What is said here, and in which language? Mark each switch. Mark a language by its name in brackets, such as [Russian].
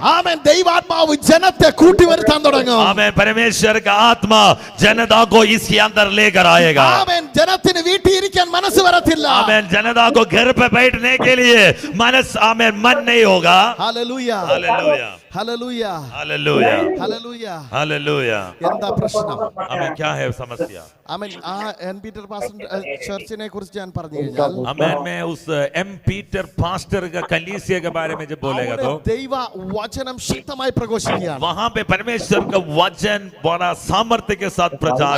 [Malayalam] ആമേൻ. ദൈവാത്മാവ് ജനത്തെ കൂട്ടി വരുത്താൻ തുടങ്ങും. [Hindi] हमें परमेश्वर का आत्मा जनता को इसके अंदर लेकर आएगा. [Malayalam] ആമേൻ. ജനത്തിന് വീട്ടിൽ ഇരിക്കാൻ മനസ്സ് വരത്തില്ല. [Hindi] हमें जनता को घर पे बैठने के लिए हमें मन नहीं होगा. [Malayalam] Hallelujah. [Hindi] Hallelujah. [Malayalam] Hallelujah. [Hindi] Hallelujah. [Malayalam] Hallelujah. [Hindi] Hallelujah. [Malayalam] എന്താ പ്രശ്നം? [Hindi] हमें क्या है समस्या? [Malayalam] ആമേൻ. ആ എൻ പീറ്റർ പാസ്റ്റർ ചർച്ചിനെ കുറിച്ച് ഞാൻ പറഞ്ഞു കഴിഞ്ഞാൽ, [Hindi] हमें मैं उस एम पीटर पास्टर का कलीसिया के बारे में जब बोलेगा तो [Malayalam] ദൈവ വചനം ശക്തമായി പ്രഘോഷിക്കുകയാണ്. [Hindi] वहां पे परमेश्वर का वचन बड़ा सामर्थ्य के साथ प्रचार